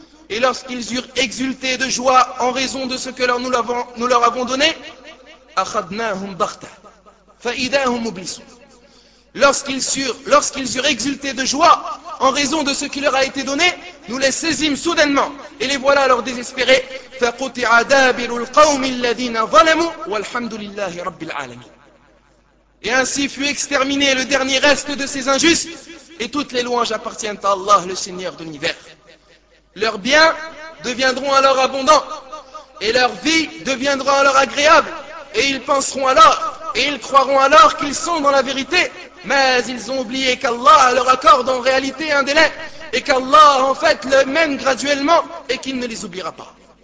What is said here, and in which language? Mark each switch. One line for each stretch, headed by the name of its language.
French: Et lorsqu'ils eurent exulté de joie en raison de ce que nous leur avons donné,
Arabic: أخذناهم بغتة فإذا هم مبلسون.
French: Lorsqu'ils eurent exulté de joie en raison de ce qui leur a été donné, nous les saisîmes soudainement et les voilà alors désespérés.
Arabic: فقطع دابر القوم الذين ظلموا والحمد لله رب العالمين.
French: Et ainsi fut exterminé le dernier reste de ces injustes et toutes les louanges appartiennent à Allah, le Seigneur de l'univers. Leurs biens deviendront alors abondants et leur vie deviendra alors agréable. Et ils penseront alors, et ils croiront alors qu'ils sont dans la vérité, mais ils ont oublié qu'Allah leur accorde en réalité un délai, et qu'Allah en fait le mène graduellement, et qu'il ne les oubliera pas.